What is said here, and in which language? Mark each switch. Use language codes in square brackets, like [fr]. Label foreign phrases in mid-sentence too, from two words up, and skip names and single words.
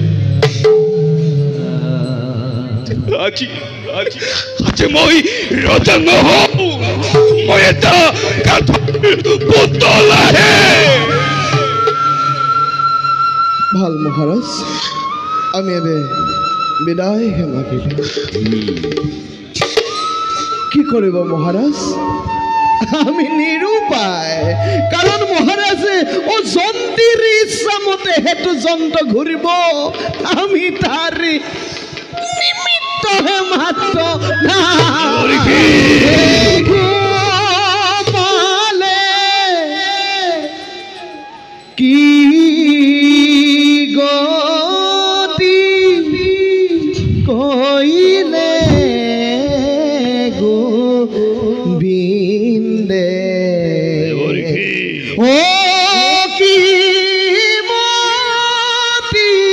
[as] আজি মই ৰজা নহওঁ, মই এটা পুতলাহে। ভাল মহারাজ, আমি এবে বিদায় হে মাগিলো। কি কৰিব মহারাজ, আমি নিরুপায়। কারণ মহারাজে ও জন্তীর ইচ্ছা মতে হেতু যন্ত্র ঘুরিব, আমি তার নিমিত্ত হে মাত্র। পালে কি গতি কইলে গোবিন্দে, ও কি মতি